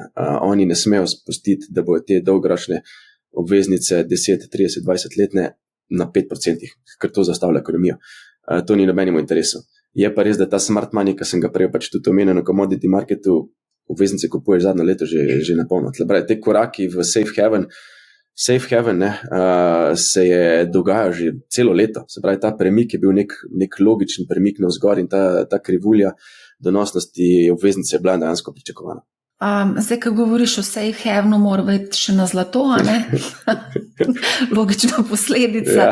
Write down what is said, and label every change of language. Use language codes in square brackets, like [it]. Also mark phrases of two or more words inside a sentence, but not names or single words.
[sl] Oni ne smejo spustiti, da bojo te dolgoročne obveznice 10, 30, 20 letne na 5%, ker to zastavlja ekonomijo. To ni nobenemu interesu. Je pa res, da ta [en] smart money, [sl] ki sem ga prej pač tudi omenil na [en] commodity marketu, [sl] obveznice kupuješ zadnjo leto že na polno. Te koraki v [en] safe haven Safe haven [sl] se je dogajal že celo leto. Se pravi, ta premik je bil nek logičen premik navzgor in ta krivulja donosnosti obveznice je bila dejansko pričakovana. Zdaj, ko govoriš o [en] safe havenu, [sl] mora biti še na zlato, a ne? Logična posledica.